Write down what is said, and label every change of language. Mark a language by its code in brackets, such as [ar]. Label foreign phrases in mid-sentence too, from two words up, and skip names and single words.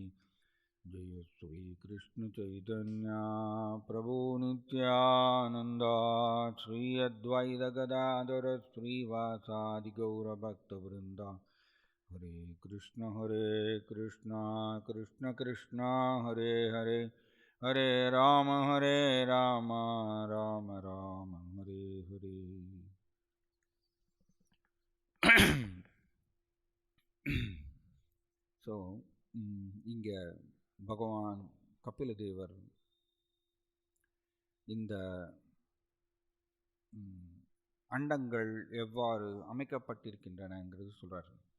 [sa] Jaya Sri Krishna Chaitanya Prabhu Nityananda Sri Advaita Gadadhara Sri Vasadi Gaura Bhakta Vrinda. Hare Krishna Krishna Krishna Hare Hare Hare Rama Rama Rama Hare Hare. [ta] So, இங்க பகவான் கபிலதேவர் இந்த அண்டங்கள் எவ்வாறு அமைக்கப்பட்டிருக்கின்றனங்கிறது சொல்றார்.